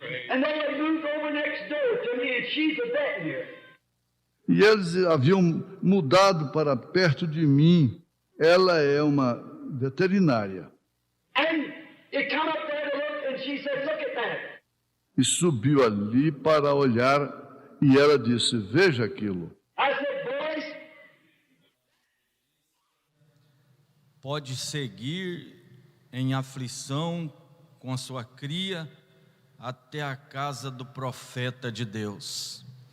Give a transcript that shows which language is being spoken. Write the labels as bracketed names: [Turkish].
[English] And they had moved over next door to me, and she's a veterinarian. [Portuguese] E eles haviam mudado para perto de mim. Ela é uma veterinária. [English] And it come up there to look, and she said, look at that. [Portuguese] E subiu ali para olhar, e ela disse, veja aquilo. [English] I said, boys, [Portuguese] pode seguir em aflição com a sua cria até a casa do profeta de Deus.